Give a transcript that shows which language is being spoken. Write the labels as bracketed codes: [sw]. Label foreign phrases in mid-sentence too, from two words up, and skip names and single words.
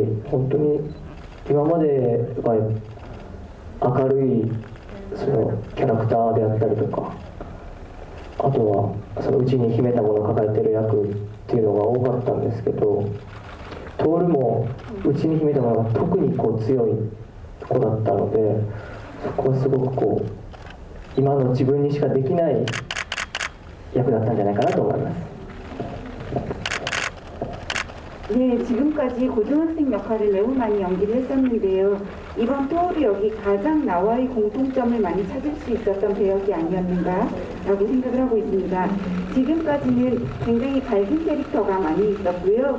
[ja] 本当に今までは明るいそのキャラクターであったりとか、あとはその内に秘めたものを抱えてる役っていうのが多かったんですけど、徹も内に秘めたものが特にこう強い子だったので、そこはすごくこう今の自分にしかできない役だったんじゃないかなと思います。 [ko] 네, 지금까지 고등학생 역할을 매우 많이 연기를 했었는데요. 이번 토오루 역이 가장 나와의 공통점을 많이 찾을 수 있었던 배역이 아니었는가라고 생각을 하고 있습니다. 지금까지는 굉장히 밝은 캐릭터가 많이 있었고요.